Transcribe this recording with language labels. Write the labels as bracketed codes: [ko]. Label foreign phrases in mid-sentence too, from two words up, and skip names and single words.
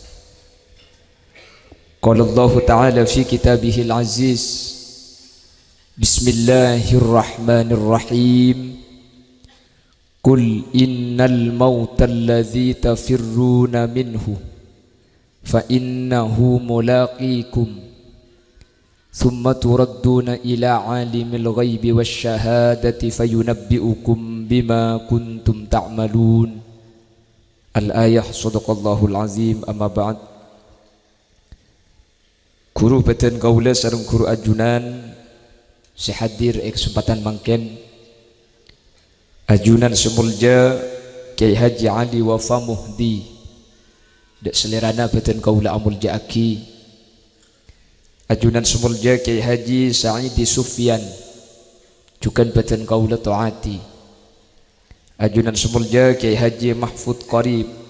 [ar] قال الله تعالى في كتابه العزيز: بسم الله الرحمن الرحيم قل إن الموت الذي تفرون منه فإنه ملاقيكم ثم تردون إلى عالم الغيب والشهادة فينبئكم بما كنتم تعملون. الآية. صدق الله العظيم. أما بعد. [mad] Guru beten kaula sareng guru ajunan sehadir kesempatan mangken ajunan semulja Kiai Haji Ali Wafa Muhdi dek selerana beten kaula amulja aki ajunan semulja Kiai Haji Saidi Sufyan jukan beten kaula taati ajunan semulja Kiai Haji Mahfud Qarib